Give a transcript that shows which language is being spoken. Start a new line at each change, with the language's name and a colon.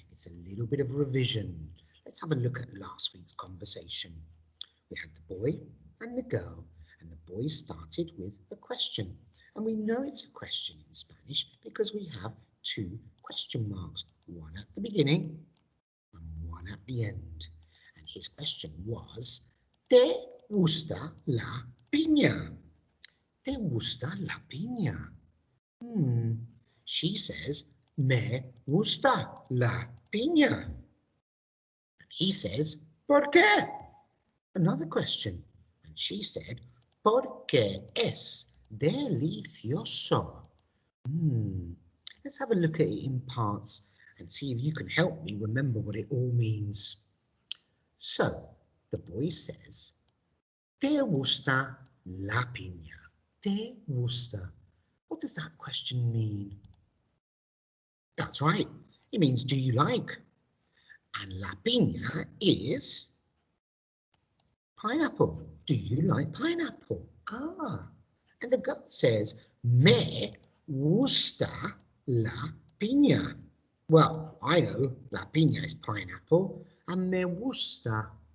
English: It's a little bit of revision. Let's have a look at last week's conversation. We had the boy and the girl, and the boy started with a question. And we know it's a question in Spanish because we have 2 question marks, one at the beginning and one at the end. And his question was,
Spanish: ¿Te gusta la piña? ¿Te gusta la piña?
English: She says,
Spanish: me gusta la piña.
English: And he says,
Spanish: ¿por qué?
English: Another question. And she said,
Spanish: porque es delicioso.
English: Let's have a look at it in parts and see if you can help me remember what it all means. So, the boy says,
Spanish: ¿Te gusta la piña? ¿Te gusta?
English: What does that question mean? That's right. It means, do you like? And
Spanish: la piña
English: is pineapple. Do you like pineapple? And the girl says,
Spanish: me gusta la piña.
English: Well, I know
Spanish: la piña
English: is pineapple and
Spanish: me gusta.